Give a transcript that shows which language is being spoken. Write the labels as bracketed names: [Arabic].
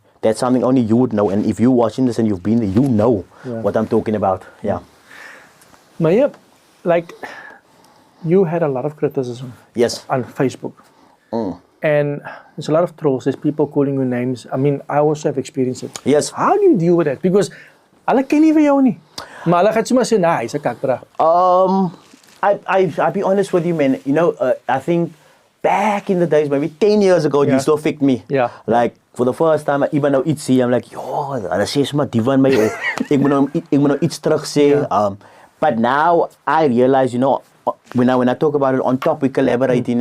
[English] That's something only you would know. And if you're watching this and you've been there, you know what I'm talking about. Yeah. Meyer, you had a lot of criticism. Yes. On Facebook. And there's a lot of trolls. There's people calling you names. I mean, I also have experienced it. Yes. How do you deal with that? Because [Afrikaans] hulle ken nie vir jou nie. Maar hulle gaan sommer sê, nah, hy's 'n kakbra. [English] I'll be honest with you, man. I think back in the days, maybe 10 years ago, it used to affect me. Like, for the first time, even though it's I'm like, yo, [Afrikaans] hulle sê sommer diva in my oor. Ek moet nou iets terug sê. [English] But now I realize, when I talk about it on top, we collaborating.